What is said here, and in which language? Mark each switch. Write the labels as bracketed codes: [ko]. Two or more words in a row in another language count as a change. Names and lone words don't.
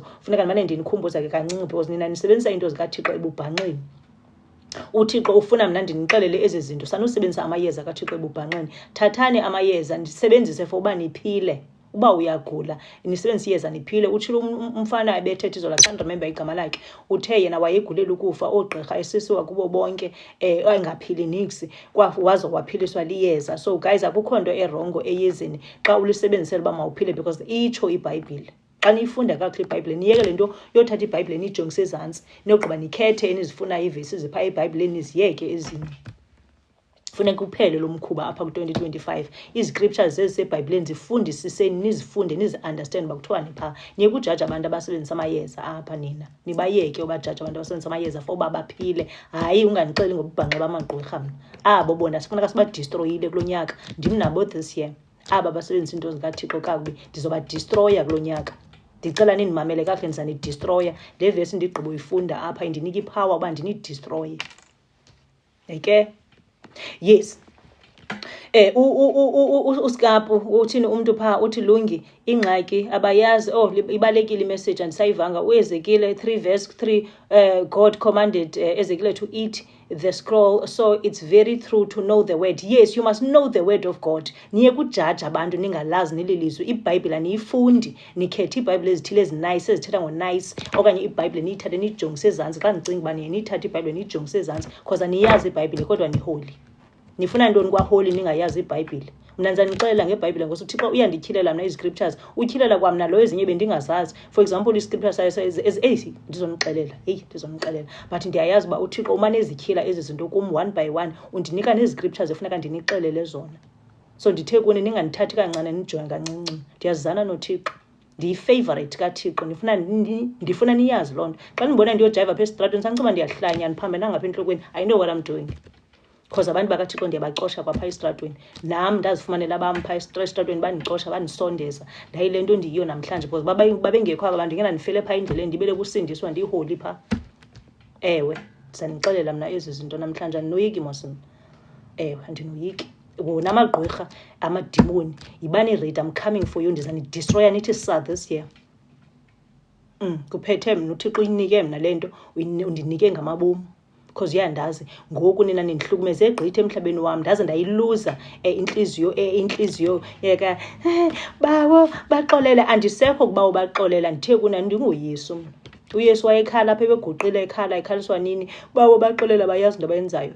[xh] Funeka ndimane ndinikhumbuza ke kancinci because nina nisebenzisa into zikaThixo ebubhanxeni. uThixo ufuna mna ndinixelele ezi zinto sanusebenzisa amayeza kaThixo ebubhanxeni. Thathani amayeza ndisebenzise for uba niphile. Uba uyagula nisebenzise iyeza niphile. Utshilo umfana ebethetha izola [en] can't remember [xh] igama lakhe uthe yena wayegulela ukufa oogqirha esisiwa kubo bonke engaphili niksi waze waphiliswa liyeza. So guys akukho nto erongo eyezeni xa ulisebenzisela uba mawuphile because itsho iBhayibhile. Xa niyifunda kakuhle iBhayibhile niyeke le nto yothatha iBhayibhile niyijongise ezantsi niyogqiba nikhethe enizifunayo iivesi ziphaa eBhayibhileni niziyeke ezinye. Funeka uphele lo mkhuba apha ku-2025 iziscriptures zezisebhayibhileni zifundisiseni nizifunde nizi-understand uba kuthiwani phaa. Niyeke ujaja abantu abasebenzisa amayeza apha nina nibayeke ubajaja abantu abasebenzisa amayeza for uba baphile. Hayi ungandixeli ngobubhanxa bamagqwirha mna abo bona sifuneka sibadistroyile kulo nyaka. Ndim nabo [en] this year [xh] aba basebenzisa into zikaThixo kakubi ndizobadistroya kulo nyaka. Ndicela nindimamele kakuhle ndizanidistroya. Le vesi ndigqiba uyifunda apha indinika ipower uba ndinidistroye. [en] Okay? Yes. [xh] Uskapu uthini umuntu pha uthi Lungi ingxaki abayazi ibalekile imessage andisayivanga. [en] uEzekile 3:3 God commanded Ezekiel to eat the scroll, so it's very true to know the word. Yes, you must know the word of God. [xh] Niye kujaja abantu ningalazi nililizwe. iBhayibhile aniyifundi nikhethe iBhayibhile ezithile ezinice ezithetha ngonice okanye iBhayibhile niyithathe niyijongise ezantsi. Xa ndicinga uba niye niyithathe iBhayibhile niyijongise ezantsi because aniyazi iBhayibhile kodwa niholy. Nifuna ntoni kwaholy ningayazi iBhayibhile? Mna ndizanixelela ngeBhayibhile ngoba uThixo uyandityilela mna iziscriptures. Utyilela kwamna lo ezinye bendingazazi. [en] For example [xh] iscripture sayo ndizonixelela but ndiyayazi uba uThixo umane ezityhila ezi zinto kum [en] one by one [xh] undinika neziscriptures efuneka ndinixelele zona. So ndithe kuni ningandithathi kancane nijonge kancinci. Ndiyazana noThixo ndiyifavorite kaThixo ndifuna niyazi loo nto. Xa ndibona ndiyojayiva apha esitratweni sandicinga ndiyahlanya ndiphambe nangapha entlokweni. [en] I know what I'm doing. [xh] Because abantu bakaThixo ndiyabacosha kwapha esitratweni. Nam ndazifumanela abam phaa esitratweni bandicosha bandisondeza. Ndayile nto ndiyiyo namhlanje because babengekho aba bantu ngena ndifele phaa endleleni ndibele kusindiswa ndiyiholi phaa. Ewe ndizanixelela mna ezi zinto namhlanje andinoyiki mosini. Ewe andinoyiki. Wona amagqwirha amadimoni yibani [en] ready I'm coming for you [xh] ndizanidistroya nithi sa [en] this year. [xh] Kuphethe mna uThixo uyinike mna le nto undinike ngamabomu. Because uyandazi ngoku nina nindihlukumeze egqitha emhlabeni wam ndaze ndayiluza intliziyo yeka bawo baxolele. Andisekho kuba ubaxolela ndithe kuna ndinguYesu mna. uYesu wayekhala apha ebeguqile ekhaliswa nini bawo baxolela bayazi into abayenzayo.